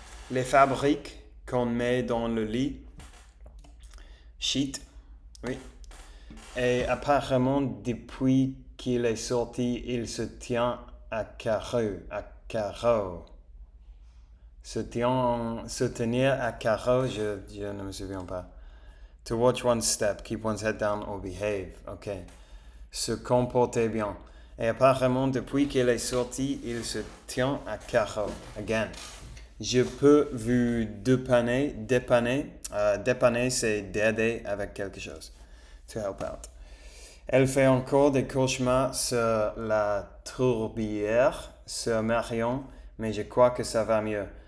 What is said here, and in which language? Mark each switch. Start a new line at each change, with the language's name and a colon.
French: Les fabriques qu'on met dans le lit. Sheet, oui. Et apparemment, depuis qu'il est sorti, il se tient à carreau. Se tenir à carreau, je ne me souviens pas.
English: To watch one step, keep one's head down or behave.
French: Ok. Se comporter bien. Et apparemment, depuis qu'il est sorti, il se tient à carreau. Again. Je peux vous dépanner. Dépanner, c'est d'aider avec quelque chose.
English: To help out.
French: Elle fait encore des cauchemars sur la tourbière, sur Marion, mais je crois que ça va mieux.